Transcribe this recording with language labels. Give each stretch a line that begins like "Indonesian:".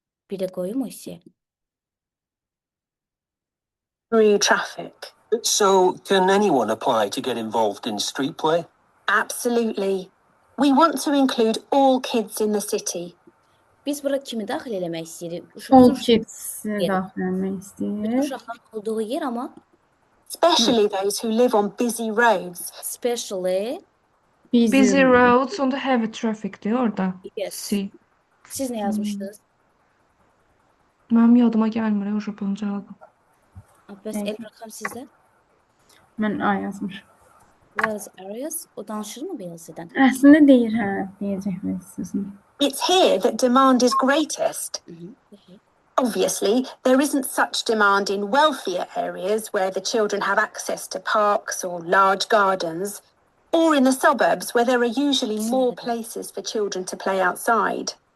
Azerbaijani: Bir də qoyum o hissəyə.
English: Through traffic. So, can anyone apply to get involved in street play? Absolutely. We want to include all kids in the city,
Azerbaijani: Biz bura kimi daxil eləmək istəyirik?
English: All
Azerbaijani: Uşaqlar kids daxil etmək istəyir. uşaqların olduğu yer, amma
English: especially those who live on busy roads. especially Busy roads,
Azerbaijani: onda heavy traffic'dir orada.
English: yes. C.
Azerbaijani: Siz nə yazmışdınız? Mənim yadıma gəlmir, o bunun cavabı. Bəs Elbir xanım sizdə? Mən A yazmışam.
English: Wales areas.
Azerbaijani: O danışır mı Wales'dən? Əslində deyir, hə, deyəcək Wales-ın.
English: It's here that demand is greatest. Okay. Obviously, there isn't such demand in wealthier areas where the children have access to parks or large gardens, or in the suburbs where there are usually more places for children to play outside.